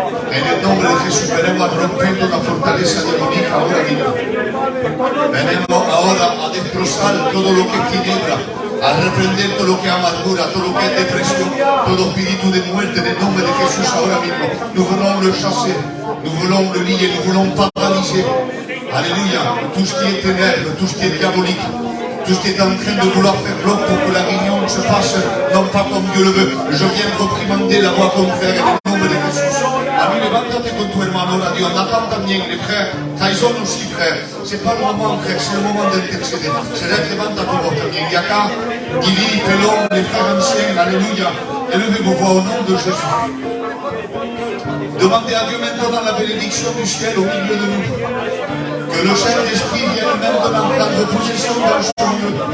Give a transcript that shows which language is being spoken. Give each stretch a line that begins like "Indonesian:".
Spanish: En el nombre de Jesús venimos rompiendo la fortaleza demoníaca ahora mismo. Venimos ahora a destrozar todo lo que es tiniebla, a reprender todo lo que es amargura, todo lo que es depresión, todo espíritu de muerte en el nombre de Jesús ahora mismo.
French: Nous voulons le chasser, nous voulons le lier, nous voulons paralyser. Alléluia, tout ce qui est ténèbres, tout ce qui est diabolique, tout ce qui est en train de vouloir faire bloc pour que la réunion se passe, non pas comme Dieu le veut. Je viens reprimander la voix contraire
Spanish: en el nombre de Jesús. A mí levántate con tu hermano, ahora Dios, Nathan también,
French: les frères,
Spanish: Tyson
French: aussi, frère. C'est pas le moment, frère, c'est le moment d'intercéder. C'est là que
Spanish: levanta tu
French: voix
Spanish: también.
French: Yaka, Gili, Pelon, les frères anciens, alléluia. Élevez vos voix au nom de Jésus. Demandez à Dieu maintenant la bénédiction du ciel au milieu de nous. Que le Saint-Esprit vienne maintenant prendre possession dans ce lieu.